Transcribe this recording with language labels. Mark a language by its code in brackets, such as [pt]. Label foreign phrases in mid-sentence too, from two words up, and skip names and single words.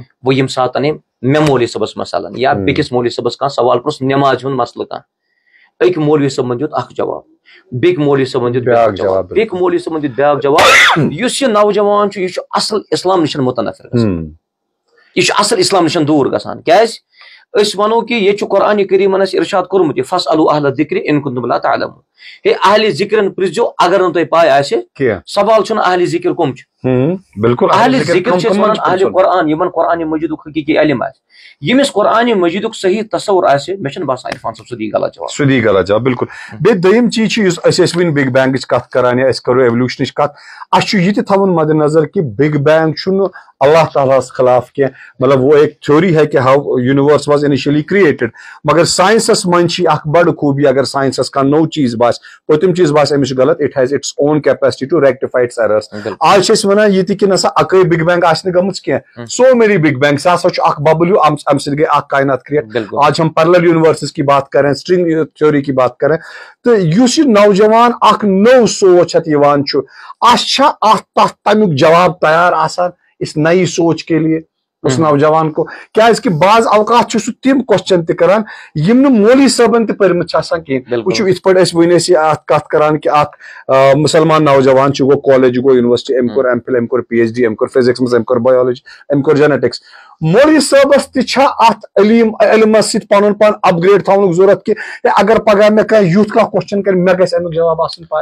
[ks] وۄنۍ ییٚمہِ ساتہٕ أمۍ مےٚ مولوی صٲبس مثلاً یا بیٚکِس مولوی صٲبس کانٛہہ سوال پرٛوژھ نٮ۪مازِ ہُنٛد مسلہٕ کانٛہہ أکۍ مولوی صٲبن دیُت اکھ جواب بیٚکہِ مولوی صٲبن دیُت بیٛاکھ جواب بیٚکہِ مولوی صٲبن دیُت بیٛاکھ جواب یُس یہِ نوجوان چھُ یہِ چھُ اصل اسلام نِش مُتنفر گژھان یہ اصل اسلام نش دور گژھان کیازِ أسۍ ونو کہ یہ قرآن کریٖمن اَسہِ ارشاد کوٚرمُت یہِ [ar] فاسألوا اہل الذکر ان کنتم لا تعلمون [ks] ہے اہل ذکرن پرٛژھزیو اگر نہٕ تۄہہِ پاے آسہِ سوال چھُنہٕ اہل ذکر کم چھِ بالکل اہل ذکر چھِ أسۍ ونان اہل قرآن یِمن قرآن مجیدُک حقیٖقی علم آسہِ ییٚمِس قرآن مجیدُک صحیح تصور آسہِ مےٚ چھُنہٕ باسان عرفان صٲب سُہ دی غلط جواب بالکل بیٚیہِ دوٚیِم چیٖز چھُ یُس أسۍ ٲسۍ وٕنہِ [en] big bang [ks] کتھ کران یا أسۍ کرو ایولیوشنٕچ کتھ اَسہِ چھُ یہِ تہِ تھاوُن مدِ نظر کہ [en] big bang [ks] چھُنہٕ اللہ تعالیٰ ہس خلاف کینٛہہ [ur] مطلب وہ ایک تھیوری ہے کہ [en] how universe was initially created [ks] مگر ساینسس منٛز چھِ اکھ بڑٕ خوٗبی اگر ساینسس کانٛہہ نوٚو چیٖز باسہِ پٔتِم چیٖز باسہِ أمِس چھُ غلط [en] it has its own capacity to rectify its errors [ks] آز چھِ أسۍ ونان یہِ تہِ کہِ نسا اکٲے [en] big bang [ks] آسہِ نہٕ گٔمٕژ کینٛہہ [en] so many big bang [ks] سُہ ہسا چھُ اکھ ببل ہیوٗ اَمہِ سۭتۍ گٔے اکھ کائنات کریٹ [ur] آج ہم پیرلل یونیورسز کی بات کریں [ks] سٹرنگ تھیوری کی بات کریں تہٕ یُس یہِ نوجوان اکھ نوٚو سونٛچ ہٮ۪تھ یِوان چھُ اَسہِ چھا اتھ تتھ تمیُک جواب تیار آسان [ur] اس نئی سوچ کے لیے اس نوجوان کو [ks] کیازِ کہِ بعض اوقات چھُ سُہ تِم کوسچن تہِ کران یِم نہٕ مولوی صٲبن تہِ پٔرمٕتۍ چھِ آسان کینٛہہ وٕچھِو یِتھ پٲٹھۍ أسۍ وٕنۍ ٲسۍ اتھ کتھ کران کہِ اکھ مُسلمان نوجوان چھُ گوٚو کالج یہِ گوٚو یونیورسٹی أمۍ کوٚر ایم فِل أمۍ کوٚر پی ایچ ڈی أمۍ کوٚر فزکس منٛز أمۍ کوٚر بایولجی أمۍ کوٚر جینیٹکس مولوی صٲبس تہِ چھا اتھ علمس سۭتۍ پنُن پان اپگریڈ تھاونُک ضروٗرت کہِ اگر پگاہ مےٚ کانٛہہ یُتھ کانٛہہ کوسچن کرِ مےٚ گژھِ امیُک جواب آسُن پاے